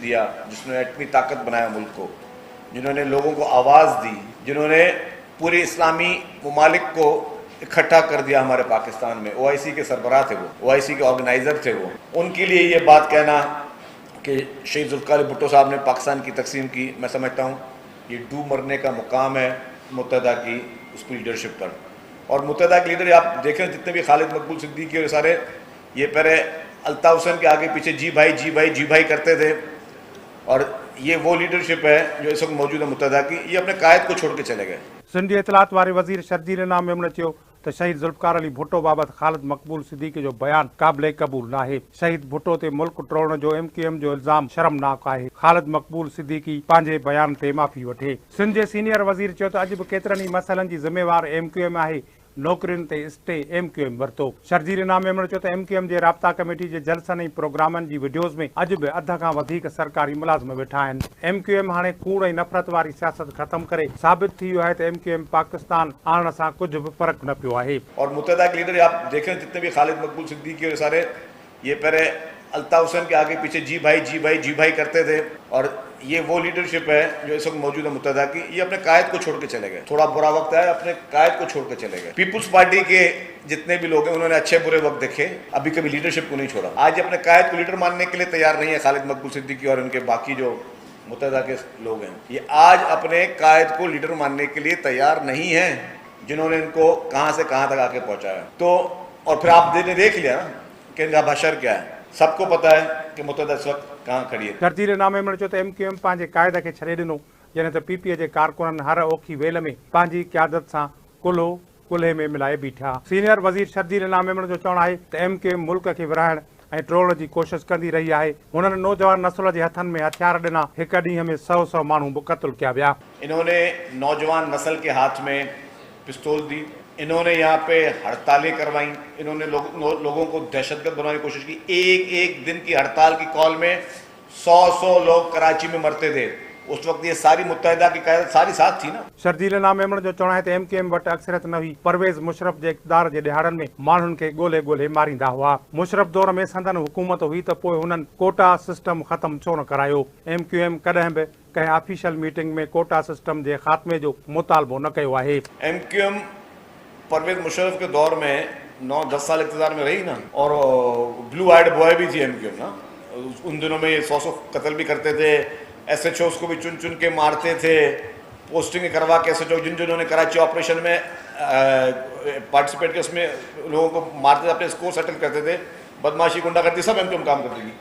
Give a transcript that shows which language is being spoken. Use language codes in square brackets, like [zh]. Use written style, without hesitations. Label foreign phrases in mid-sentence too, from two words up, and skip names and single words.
[ur] دیا، جس نے ایٹمی طاقت بنایا ملک کو، جنہوں نے لوگوں کو آواز دی، جنہوں نے پورے اسلامی ممالک کو اکٹھا کر دیا ہمارے پاکستان میں، OIC کے سربراہ تھے وہ، OIC کے آرگنائزر تھے وہ، ان کے لیے یہ بات کہنا کہ شہید ذوالفقار علی بھٹو صاحب نے پاکستان کی تقسیم کی، میں سمجھتا ہوں یہ ڈوب مرنے کا مقام ہے متحدہ کی اس کی لیڈرشپ پر. اور متحدہ کے لیڈر آپ دیکھیں جتنے بھی خالد مقبول صدیقی اور سارے، یہ پہلے الطاف حسین کے آگے پیچھے جی بھائی جی بھائی جی بھائی کرتے تھے، اور یہ وہ لیڈرشپ ہے جو اس وقت موجود ہے متحدہ کی. یہ اپنے قائد کو چھوڑ کے چلے گئے. [sd] सिंध जे इतलात वारे वज़ीर शर्जील इनाम मेमण चयो त शहीद जुल्फ़कार अली भुट्टो बाबति ख़ालिद मक़बूल सिद्दीकी जो बयान क़ाबिले क़बूल नाहे। शहीद भुट्टो ते मुल्क टोड़ण जो MQM जो इल्ज़ाम शर्मनाक आहे। ख़ालिद मक़बूल सिद्दीकी पंहिंजे बयान ते माफ़ी वठे। सिंध जे सीनियर वज़ीर चयो त अॼु बि केतिरनि ई मसइलनि जी ज़िम्मेवार MQM आहे। नौकरियुनि ते स्टे MQM वरितो। शर्जील इनाम मेमण चयो त MQM जे राब्ता कमेटी जे जलसनि ऐं प्रोग्रामनि जी वीडियोज़ में अॼु बि अध खां वधीक सरकारी मुलाज़िम वेठा आहिनि। MQM हाणे कूड़ ऐं नफ़रत वारी सियासत ख़तमु करे साबित थी वियो आहे त MQM पाकिस्तान आणण सां कुझु बि फ़र्क़ु न पियो आहे। [ur] اور متحدہ کے لیڈر آپ دیکھیں جتنے بھی خالد مقبول صدیقی اور سارے، یہ پہلے الطاف حسین کے آگے پیچھے جی بھائی جی بھائی جی بھائی کرتے تھے، اور یہ وہ لیڈرشپ ہے جو اس وقت موجود ہے متحدہ کی. یہ اپنے قائد کو چھوڑ کے چلے گئے۔ تھوڑا برا وقت آیا، اپنے قائد کو چھوڑ کے چلے گئے. پیپلز پارٹی کے جتنے بھی لوگ ہیں انہوں نے اچھے برے وقت دیکھے، ابھی کبھی لیڈرشپ کو نہیں چھوڑا. آج اپنے قائد کو لیڈر ماننے کے لیے تیار نہیں ہے خالد مقبول صدیقی اور ان کے باقی جو متحدہ کے لوگ ہیں، یہ آج اپنے قائد کو لیڈر ماننے کے لیے تیار نہیں ہیں، جنہوں نے ان کو کہاں سے کہاں تک آکے پہنچایا. تو اور پھر آپ نے دیکھ لیا نا کہ ان کا بشر کیا ہے، سب کو پتا ہے کہ متحدہ اس وقت کہاں کھڑی ہے. [sd] चर्चीले नामे में चयो त MQM पंहिंजे क़ाइद खे छॾे ॾिनो, जॾहिं त PPA जे कारकुननि हर औखी वेल में पंहिंजी क़यादत सां कुल्हो कुल्हे में मिलाए बीठा। सीनियर वज़ीर शर्जील इनाम मेमण जो चवणु आहे त MQM मुल्क खे विराइण ऐं टोड़ण जी कोशिश कंदी रही आहे। हुननि नौजवान नस्ल जे हथनि में हथियार ॾिना, हिक ॾींहं में 100 माण्हू बि क़त्ल कया विया। [ur] انہوں نے نوجوان نسل کے ہاتھ میں پستول دی، انہوں نے یہاں پہ ہڑتالیں کروائی، انہوں نے لوگوں کو دہشت گرد بنانے کی کوشش کی. ایک دن کی ہڑتال کی کال میں 100 لوگ کراچی میں مرتے تھے. اس وقت یہ ساری متحدہ کی قیادت ساری ساتھ تھی نا. [sd] शर्जील इनाम मेमण जो चवणु आहे त MQM वटि अक्सरियत न हुई। परवेज़ मुशरफ जे इक़्तिदार जे ॾिहाड़नि में माण्हुनि खे ॻोल्हे मारींदा हुआ। मुशरफ दौर में संदन हुकूमत हुई त पोइ हुननि कोटा सिस्टम ख़तमु छो न करायो। MQM कॾहिं बि कंहिं ऑफिशियल मीटिंग में कोटा सिस्टम जे ख़ात्मे जो मुतालबो न कयो आहे। [ur] MQM پرویز مشرف کے دور میں 9-10 سال اقتدار میں رہی نا، اور [en] blue eyed boy [ur] بھی تھی MQM نا. ان دنوں میں یہ 100 قتل بھی کرتے تھے، SHOs کو بھی چن کے مارتے تھے، پوسٹنگ کروا کے SHO جنہوں نے کراچی آپریشن میں پارٹیسیپیٹ کیا اس میں لوگوں کو مارتے تھے، اپنے [en] score settle [ur] کرتے تھے، بدمعاشی غنڈہ گردی سب MQM کام کرتی تھی.